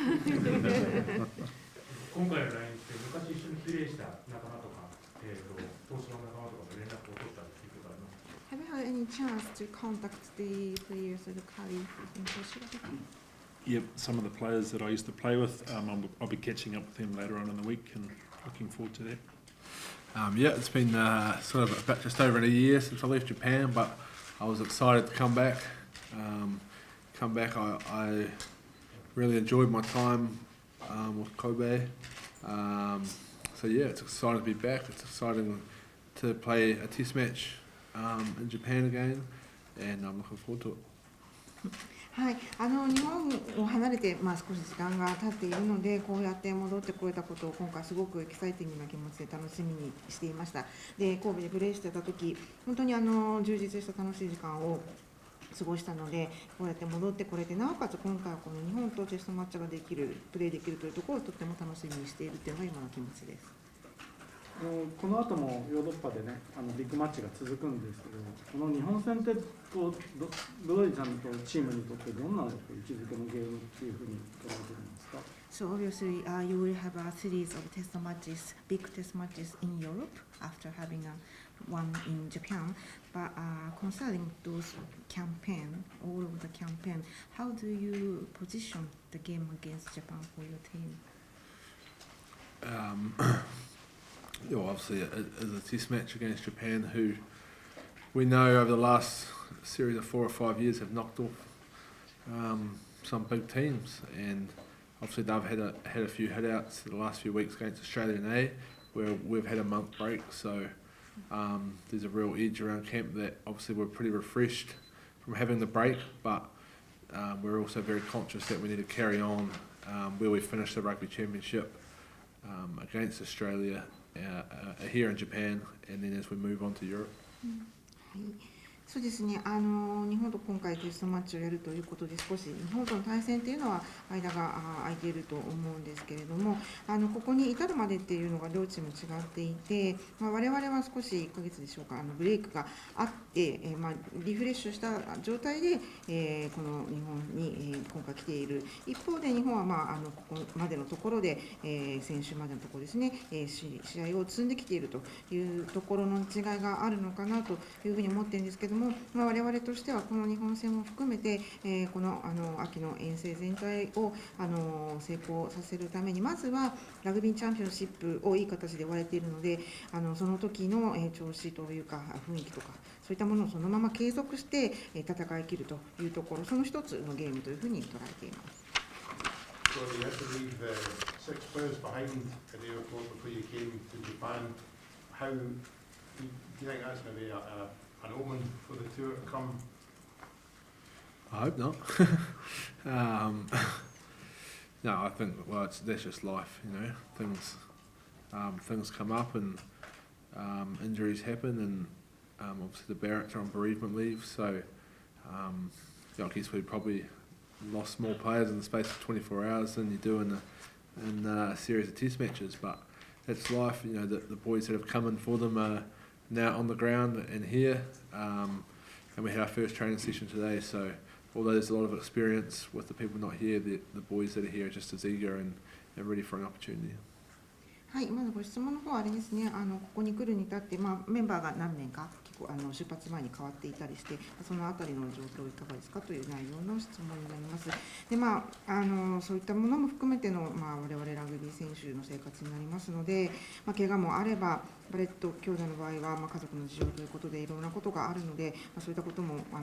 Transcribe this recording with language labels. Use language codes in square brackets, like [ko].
[ja] 今回の LINE って昔一緒にプレーした仲間とか、投資の仲間とかと連絡を取ったっていうことありますか？ [en] Have you had any chance to contact the players or the colleagues in Toshira? Yep, some of the players that I used to play with, I'll be catching up with them later on in the week and looking forward to that. Yeah, it's been sort of about just over a year since I left Japan, but I was excited to come back. I really enjoyed my time with Kobe. So yeah, it's exciting to be back. It's exciting to play a test match in Japan again, and I'm looking forward to it. [ja] はい、日本を離れて、少し時間が経っているので、こうやって戻ってこれたことを今回すごくエキサイティングな気持ちで楽しみにしていました。で、神戸でプレーしてた時、本当に充実した楽しい時間を過ごしたので、こうやって戻ってこれて、なおかつ今回はこの日本とテストマッチができる、プレーできるというところをとっても楽しみにしているというのが今の気持ちです。この後もヨーロッパでね、ビッグマッチが続くんですけど、この日本戦ってブロディさんとチームにとってどんな位置づけのゲームっていうふうに捉えてるんですか？ [en] So obviously, you will have a series of test matches, big test matches in Europe after having one in Japan. But concerning those campaign, all of the campaign, how do you position the game against Japan for your team? obviously it is a test match against Japan, who we know over the last series of 4 or 5 years have knocked off some big teams, and obviously they've had a few hitouts the last few weeks against Australia and A, where we've had a month break, so there's a real edge around camp that obviously we're pretty refreshed from having the break, but we're also very conscious that we need to carry on where we finished the Rugby Championship against Australia here in Japan, and then as we move on to Europe. [ja] はい、そうですね、日本と今回テストマッチをやるということで、少し日本との対戦というのは間が空いていると思うんですけれども、ここに至るまでっていうのが両チーム違っていて、我々は少し1ヶ月でしょうか、ブレイクがあって、リフレッシュした状態で、この日本に、今回来ている。一方で日本は、ここまでのところで、先週までのところですね、試合を積んできているというところの違いがあるのかなというふうに思っているんですけれども、我々としてはこの日本戦も含めて、この秋の遠征全体を成功させるために、まずはラグビーチャンピオンシップをいい形で終われているので、その時の調子というか雰囲気とかそういったものをそのまま継続して戦い切るというところ、その一つのゲームというふうに捉えています。 [en] So you had to leave 6 players behind at the airport before you came to Japan. How do you think that's going to be an omen for the tour to come? I hope not. No, I think that's just life, you know. Things come up and injuries happen, and obviously the Barretts are on bereavement leave, so I guess we probably lost more players in the space of 24 hours than you do in a series of test matches, but that's life. You know, the boys that have come in for them are now on the ground and here, and we had our first training session today, so although there's a lot of experience with the people not here, the boys that are here are just as eager and ready for an opportunity. [ja] はい、まずご質問の方はあれですね、ここに来るに至って、メンバーが何名か結構出発前に変わっていたりして、そのあたりの状況いかがですかという内容の質問になります。で、そういったものも含めての、我々ラグビー選手の生活になりますので、怪我もあれば、バレット兄弟の場合は、家族の事情ということでいろんなことがあるので、そういったことも